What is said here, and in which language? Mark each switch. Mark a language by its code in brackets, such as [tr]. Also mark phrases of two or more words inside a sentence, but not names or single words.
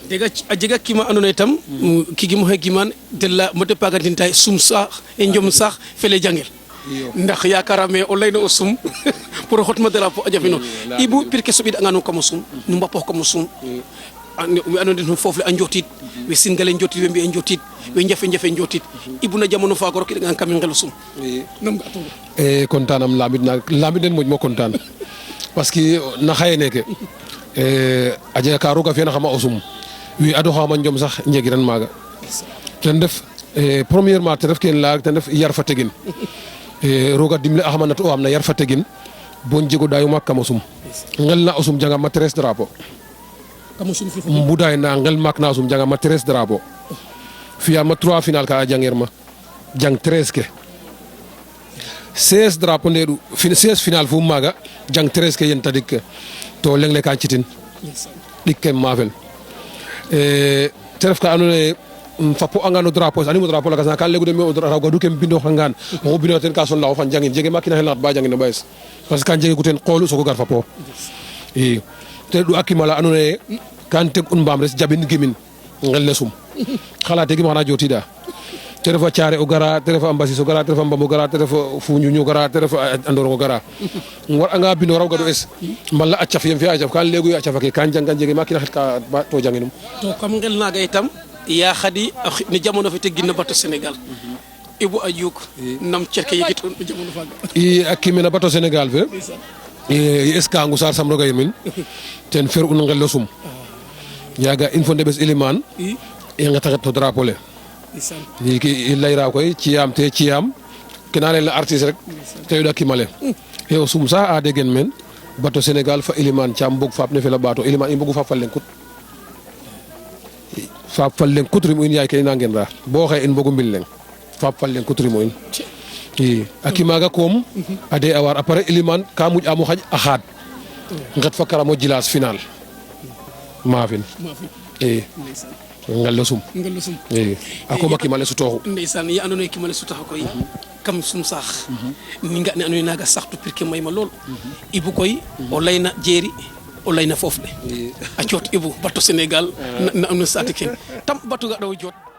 [srr] a jega kima andoona yee tam kigim oxe gimaan de la mete pagantinta sum saax e njom saax fele jangel ndax yakarame o layno o sum pour o xotma drapeau a jafino Ibou pir ke soɓid'anga nuun kam o sum nu mbapoox kam o sum we andoona yee foof le a njotiid we singale njotiid we mbi'e njotiid we njafe njotiid Ibou na jamono faago rokiɗangan kam i ngel o sum content am lamit den moƴ mo content [fr] parce que [srr] na xaye neke a jega ka roog a fi'an xama o sum we adoxaxama njom sax njegiran maaga ten ref premièrement te ref ken leya ten ref yar fa tegin roog a dimle axama nat o xam na yar fa tegin bo jego ɗayu maak kam o sum ngel na o sum janga ma 13 drapeau mbudaay na ngel maak na o sum janga ma 13 drapeau fiya ma 3 final ka a jangeer ma jang 13 ke 16 drapeau ndeɗu 16 final fu maaga jang 13 ke yen tadik ke to leŋ le ka citin ɗik ke maafel te ref ka andoona yee fapo anga no drapeau animo drapeau lakas na kan legude me o raw gadu kem bindoxangan oxu bindoxa ten ka son la o fan jangin jege ma kina xel naxat ba jangin no ɓayes [fr] parce que [srr] kan jege gu ten qoolu sogo gar fapo i te ɗu a kimala andoona yee kan teg un mbaam res jaɓin gimin ngel ne sum xalate gim xana jotida te ref a Thiaré o gara te ref a Mbassis o gara te ref a Mbam o gara te ref a Foundiougne o gara te ref a Ndorong o gara war anga bindo raw gadu es mbala a caf yem fi'a a caf kan leegu a cafa ke kan jang kan jege ma kina xet ka ba to janginum to kam ngel naga itam ya xadi ne jamono fe tegin na bato Sénégal Ibou a juk nam cerke yegit on jamono faga i a kimena bato Sénégal fe es ka ngusar sam roga yemin ten fer un ngel lo sum yaga in fo ndeɓes Elimane i ngetaxet to drapeau le ndiiki i layra koy ciyaam te ciyaam kena layel artiste rek te yoɗ a kimale e o sum sax a degen meen bato Sénégal fa Elimane Thiam mbog faap ne fela ɓaato Elimane i mbogu faap fal leŋ kut faap fal leŋ kut rim o in yaay ke ina ngen ra bo xaye in mbogu mbil leŋ faap fal leŋ kut rim o in i aki maaga koom ade a war après Elimane ka muj amo xaƴ a xaad nget fa karamo jilas final maafin i ngel sum i a koom a kimale sutooxu ndeysaan ye andoona yee kimale sutaxa koy kam sum saax ni nga ne andoona yee naaga saxtu pir ke mayma lool Ibou koy o layna jeeri o layna foof le a coot Ibou bato Sénégal na saate ke tam bato ga ɗo jot